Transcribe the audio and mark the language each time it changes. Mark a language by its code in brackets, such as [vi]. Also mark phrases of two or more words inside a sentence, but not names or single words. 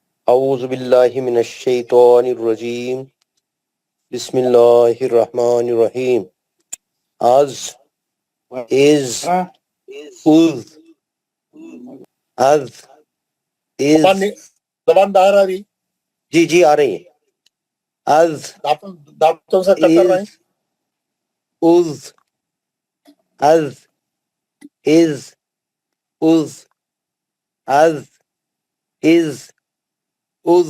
[ar] اعوذ باللہ من الشیطان الرجیم بسم اللہ الرحمن الرحیم از از از از [ur] زبان باہر آ رہی؟ جی جی آ رہی ہے. از دانتوں سے کتر رہے ہیں. از از از از از از از